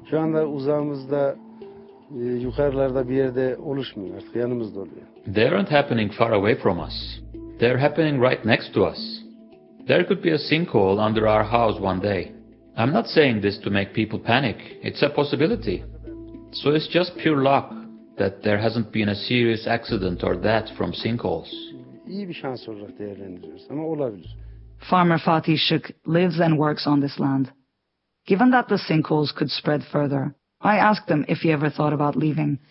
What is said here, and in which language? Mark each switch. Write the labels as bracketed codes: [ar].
[tr] Şu anda uzağımızda yukarılarda bir yerde oluşmuyor. Artık yanımızda oluyor. [en] They aren't happening far away from us. They're happening right next to us. There could be a sinkhole under our house one day. I'm not saying this to make people panic. It's a possibility. So it's just pure luck that there hasn't been a serious accident or death from sinkholes. [tr] İyi bir şans olarak değerlendiriyoruz ama olabilir. [en] Farmer Fatih Şık lives and works on this land. Given that the sinkholes could spread further, I asked him if he ever thought about leaving.